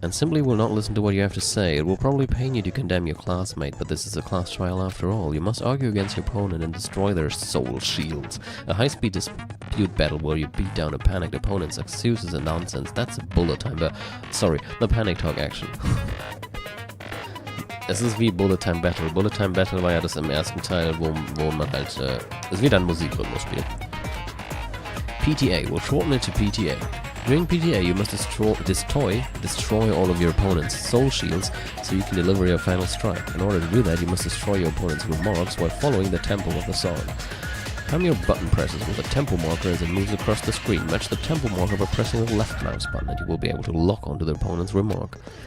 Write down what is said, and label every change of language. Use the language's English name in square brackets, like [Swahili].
[English] And simply will not listen to what you have to say. It will probably pain you to condemn your classmate, but this is a class trial after all. You must argue against your opponent and destroy their soul shields. A high-speed dispute battle where you beat down a panicked opponent's excuses and nonsense. That's a bullet time, sorry, the panic talk action. [German] Es ist wie Bullet Time Battle. Bullet Time Battle war ja das im ersten Teil, wo man halt, es wieder ein Musikrhythmus spielt. [English] PTA, we'll shorten it to PTA. During PTA, you must destroy all of your opponent's soul shields so you can deliver your final strike. In order to do that, you must destroy your opponent's remarks while following the tempo of the song. Time your button presses with a tempo marker as it moves across the screen. Match the tempo marker by pressing the left mouse button and you will be able to lock onto the opponent's remark.